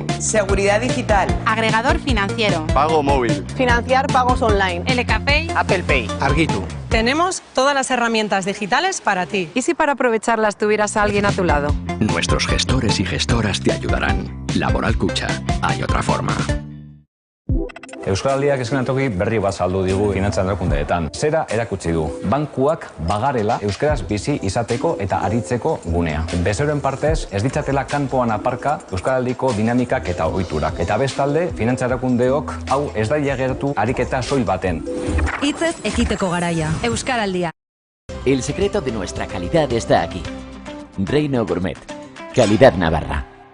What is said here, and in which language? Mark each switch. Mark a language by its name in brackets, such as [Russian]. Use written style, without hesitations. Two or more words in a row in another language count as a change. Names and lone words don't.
[Spanish] Seguridad digital. Agregador financiero. Pago móvil. Financiar pagos online. LKPay. Apple Pay. Argitu. Tenemos todas las herramientas digitales para ti. ¿Y si para aprovecharlas tuvieras a alguien a tu lado? Nuestros gestores y gestoras te ayudarán. Laboral Kutxa. Hay otra forma. [Basque] Euskaraldiak eskenatoki berri bat saldu digu finantza erakundeetan. Zera erakutsi du. Bankuak bagarela euskaraz bizi izateko eta aritzeko gunea. Bezeroen partez ez ditzatela kanpoan aparka euskaraldiko dinamikak eta ohiturak. Eta bestalde, finantza erakundeok hau ez daia geratu ariketa soil baten. Hitzez ekiteko garaia. Euskaraldia. [Spanish] El secreto de nuestra calidad está aquí. Reino Gourmet. Calidad Navarra.